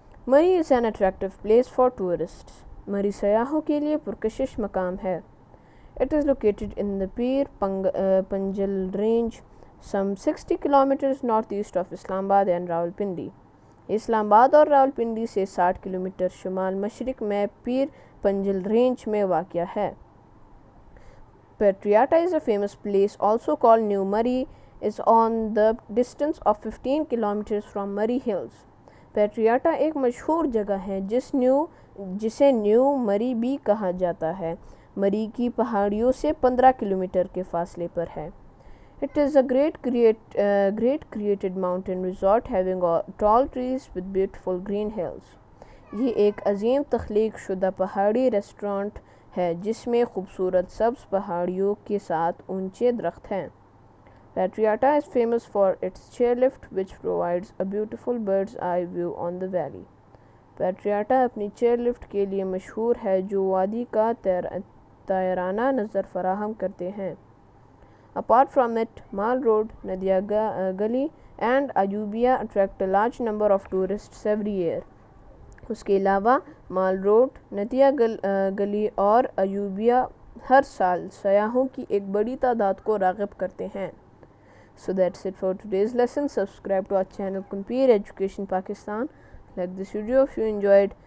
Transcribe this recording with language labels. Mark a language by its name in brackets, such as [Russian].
[English] Murree is an attractive place for tourists. [Urdu] Murree سیاحوں کے لیے پرکشش مقام ہے. [English] It is located in the Pir Panjal Range, some 60 kilometers northeast of Islamabad and Rawalpindi. [Urdu] اسلام آباد اور راولپنڈی سے 60 کلومیٹر شمال مشرق میں پیر پنجل رینج میں واقع ہے. [English] Patriata is a famous place, also called New Murree, is on the distance of 15 kilometers from Murree Hills. [Urdu] پیٹریاٹا ایک مشہور جگہ ہے جسے نیو مری بھی کہا جاتا ہے. مری کی پہاڑیوں سے 15 کلومیٹر کے فاصلے پر ہے. [English] It is a great created mountain resort having tall trees with beautiful green hills. [Urdu] یہ ایک عظیم تخلیق شدہ پہاڑی ریسٹورانٹ ہے جس میں خوبصورت سبز پہاڑیوں کے ساتھ اونچے درخت ہیں. [English] Patriata is famous for its chairlift which provides a beautiful bird's eye view on the valley. [Urdu] Patriata اپنی chairlift کے لیے مشہور ہے جو وادی کا طائیرانہ نظر فراہم کرتے ہیں. [English] Apart from it, Mall Road, Nadia Gully and Ayubia attract a large number of tourists every year. [Urdu] اس کے علاوہ مال روڈ، ندیا گلی اور ایوبیا ہر سال سیاحوں کی ایک بڑی تعداد کو راغب کرتے ہیں. [English] So that's it for today's lesson. Subscribe to our channel Compare Education Pakistan. Like this video if you enjoyed.